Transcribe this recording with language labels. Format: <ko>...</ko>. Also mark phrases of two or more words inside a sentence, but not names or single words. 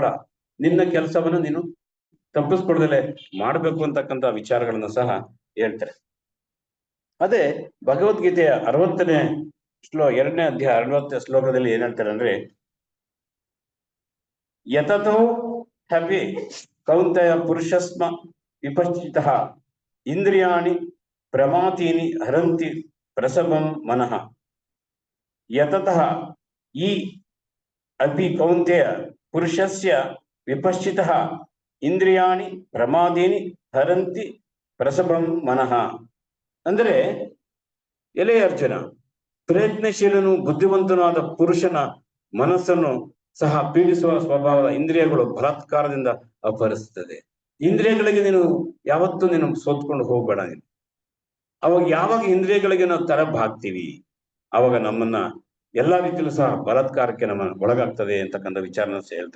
<kn>ನಿನ್ನ ಕೆಲಸವನ್ನ ನೀನು ತಪ್ಪಿಸ್ಕೊಡ್ದಲೆ ಮಾಡ್ಬೇಕು ಅಂತಕ್ಕಂಥ ವಿಚಾರಗಳನ್ನ ಸಹ ಹೇಳ್ತಾರೆ. ಅದೇ ಭಗವದ್ಗೀತೆಯ 60ನೇ ಎರಡನೇ ಅಧ್ಯಾಯ 60ನೇ ಶ್ಲೋಕದಲ್ಲಿ ಏನ್ ಹೇಳ್ತಾರೆ ಅಂದ್ರೆ,</kn> <sa>ಯತತೋ ಹ್ಯಪಿ ಕೌಂತೆಯ ಪುರುಷಸ್ಮ ವಿಪಶ್ಚಿತಃ ಇಂದ್ರಿಯಾಣಿ ಪ್ರಮಾತೀನಿ ಹರಂತಿ ಪ್ರಸಭಂ ಮನಃ. ಯತತಃ ಈ ಅಪಿ ಕೌಂತೆಯ ಪುರುಷಸ್ಯ ವಿಪಶ್ಚಿತಃ ಇಂದ್ರಿಯಾಣಿ ಪ್ರಮಾದೀನಿ ಹರಂತಿ ಪ್ರಸಭಂ ಮನಃ.</sa> <kn>ಅಂದ್ರೆ, ಎಲೆ ಅರ್ಜುನ, ಪ್ರಯತ್ನಶೀಲನು ಬುದ್ಧಿವಂತನಾದ ಪುರುಷನ ಮನಸ್ಸನ್ನು ಸಹ ಪೀಡಿಸುವ ಸ್ವಭಾವದ ಇಂದ್ರಿಯಗಳು ಬಲಾತ್ಕಾರದಿಂದ ಅಪಹರಿಸುತ್ತದೆ. ಇಂದ್ರಿಯಗಳಿಗೆ ನೀನು ನೀನು ಸೋತ್ಕೊಂಡು ಹೋಗ್ಬೇಡ. ನೀನು ಅವಾಗ ಯಾವಾಗ ಇಂದ್ರಿಯಗಳಿಗೆ ನಾವು ತರಬಾಗ್ತೀವಿ, ಅವಾಗ ನಮ್ಮನ್ನ ಎಲ್ಲಾ ರೀತಿಯಲ್ಲೂ ಸಹ ಬಲಾತ್ಕಾರಕ್ಕೆ ನಮ್ಮ ಒಳಗಾಗ್ತದೆ ಅಂತಕ್ಕಂಥ ವಿಚಾರನ ಹೇಳ್ತಾರೆ.</kn>